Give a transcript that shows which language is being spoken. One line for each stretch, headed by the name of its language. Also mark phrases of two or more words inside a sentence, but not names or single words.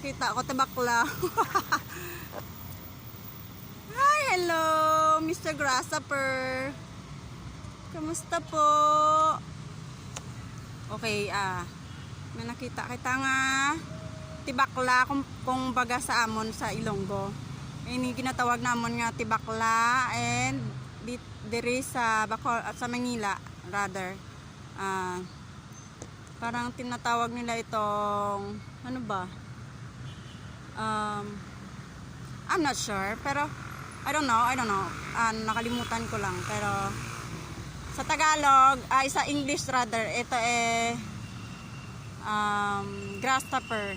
Hiligaynon: Kita ko tabakla.
English: Hi, hello, Mr.
Filipino: Grasshopper. Kamusta po?
Hiligaynon: Okay, may nakita kita nga tibakla
Filipino: kung baga
Hiligaynon: sa amon sa Ilonggo. Ini ginatawag namon nga tibakla and diri sa sa Manila rather.
Filipino: Parang tinatawag nila itong ano ba?
English: I'm not sure pero I don't know.
Filipino: Nakalimutan ko lang pero sa Tagalog, sa English rather, ito grasshopper.